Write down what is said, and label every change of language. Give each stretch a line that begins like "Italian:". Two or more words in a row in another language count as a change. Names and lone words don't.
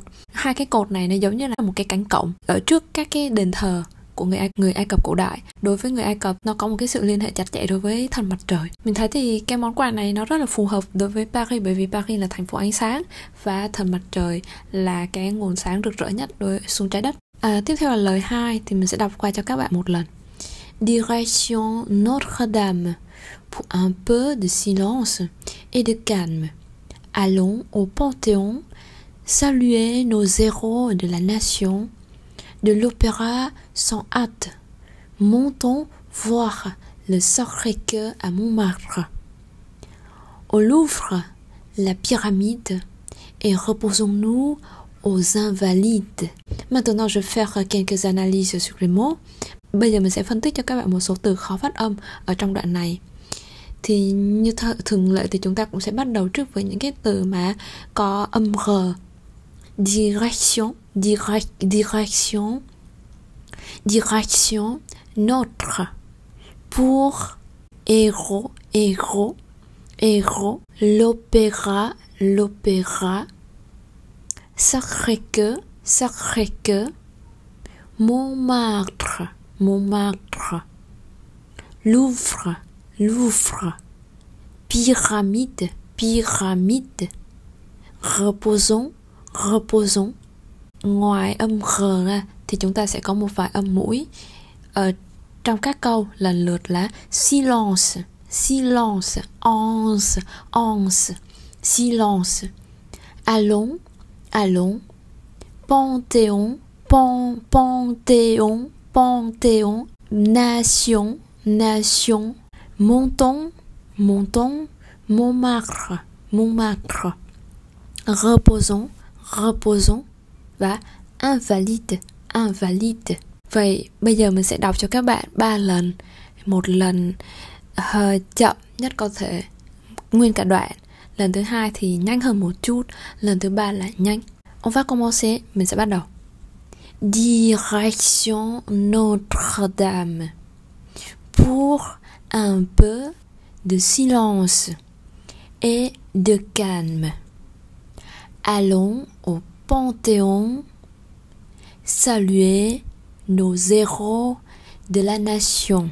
Vietnamese: Hai cái cột này nó giống như là một cái cánh cổng ở trước các cái đền thờ của người Ai Cập cổ đại. Đối với người Ai Cập, nó có một cái sự liên hệ chặt chẽ đối với thần mặt trời. Mình thấy thì cái món quà này nó rất là phù hợp đối với Paris, bởi vì Paris là thành phố ánh sáng và thần mặt trời là cái nguồn sáng rực rỡ nhất xuống trái đất. Tiếp theo là lời 2 thì mình sẽ đọc qua cho các bạn một lần.
French: Direction Notre-Dame. Pour un peu de silence et de calme. Allons au Panthéon saluer nos héros de la nation. De l'opéra sans hâte. Montons voir le Sacré-Cœur à Montmartre. Au Louvre, la pyramide. Et reposons-nous aux Invalides. Maintenant, je vais faire quelques analyses sur les mots.
Vietnamese: Bây giờ mình sẽ phân tích cho các bạn một số từ khó phát âm ở trong đoạn này. Thì như thường lệ thì chúng ta cũng sẽ bắt đầu trước với những cái từ mà có âm R.
French: Direction, direction, direction, notre, pour, héros, héros, héros, l'opéra, l'opéra, Sacré-Cœur, Sacré-Cœur, Montmartre, Montmartre, Louvre, Louvre, pyramide, pyramide, reposons, reposons.
Vietnamese: Ngoài âm R ra thì chúng ta sẽ có một vài âm mũi ở trong các câu lần lượt là
French: silence, silence, onze, onze, silence, allons, allons, panthéon, panthéon, panthéon, nation, nation, montons, montons, Montmartre, Montmartre, reposons, reposons và invalide, invalide.
Vietnamese: Vậy bây giờ mình sẽ đọc cho các bạn 3 lần. Một lần chậm nhất có thể, nguyên cả đoạn. Lần thứ 2 thì nhanh hơn một chút. Lần thứ 3 là nhanh.
French: On va commencer,
Vietnamese: mình sẽ bắt đầu.
French: Direction Notre-Dame. Pour un peu de silence et de calme. Allons au Panthéon saluer nos héros de la nation.